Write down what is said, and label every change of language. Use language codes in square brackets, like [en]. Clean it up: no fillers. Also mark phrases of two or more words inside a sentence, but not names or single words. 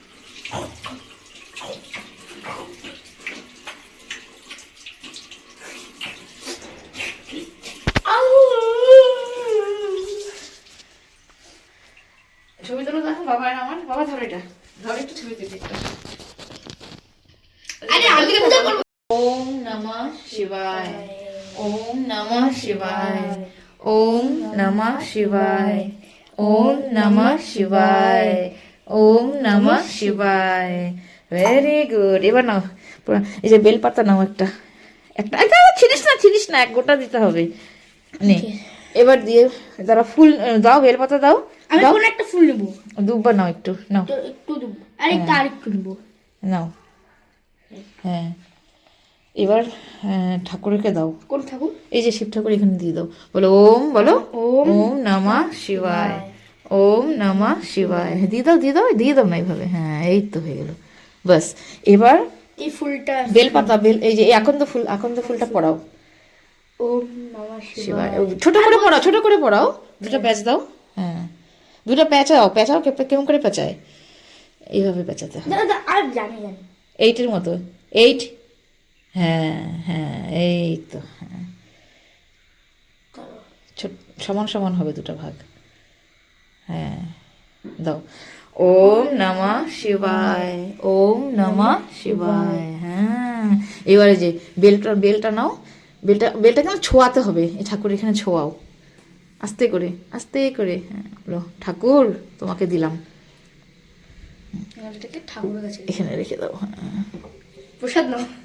[bn] ছবি তুলো দেখো বাবা আর আমার। বাবা ধরো এটা, ধরো একটু ছবি তুলি একটা। আরে আমি পূজা করব। [sa] ওম নমঃ শিবায়, ওম নমঃ শিবায়, ওম নমঃ শিবায়, ওম নমঃ শিবায়, ওম নমঃ শিবায়। [en] very good. [bn] এবার নাও এই যে বেলপাতা নাও, একটা একটা একটা ছিনিস না, এক গোটা দিতে হবে। নে এবার দিয়ে দাঁড়া, ফুল দাও, বেলপাতা দাও। আমি কোন একটা ফুল নেব? দুব্বা নাও, একটু নাও, তো একটু দেব, আরেকটা আরেকটু নেব। নাও। হ্যাঁ, এবার ঠাকুরকে দাও। কোন ঠাকুর? এই যে শিব ঠাকুর, এখানে দিয়ে দাও। বলো ওম, বলো ওম [sa] ওম নমঃ শিবায়, ওম নমঃ শিবায়। [bn] দিয়ে দাও না এইভাবে। হ্যাঁ, এই তো হয়ে গেল, বাস। এবার এই ফুলটা বেলপাতা, এই যে আকন্দ ফুলটা পড়াও। [sa] ওম নমঃ শিবায়, শিবায়। [bn] ছোট করে পড়াও। দুটো প্যাচ দাও। হ্যাঁ, দুটো পেঁচাও কেমন করে পেঁচায়, এইভাবে পেঁচাতে হয়। দাদা আর জানি এইটের মতো, 8। হ্যাঁ, এই তো। হ্যাঁ, সমান সমান হবে দুটো ভাগ। হ্যাঁ, দাও। [sa] ওম নমঃ শিবায়, ওম নমঃ শিবায়। [bn] হ্যাঁ, এবারে যে বেলটা নাও। বেলটা কেন ছোঁয়াতে হবে, এই ঠাকুর এখানে ছোঁয়াও, আস্তে করে। হ্যাঁ, বলো ঠাকুর তোমাকে দিলাম, ঠাকুরের কাছে এখানে রেখে দাও। হ্যাঁ, প্রসাদ নাও।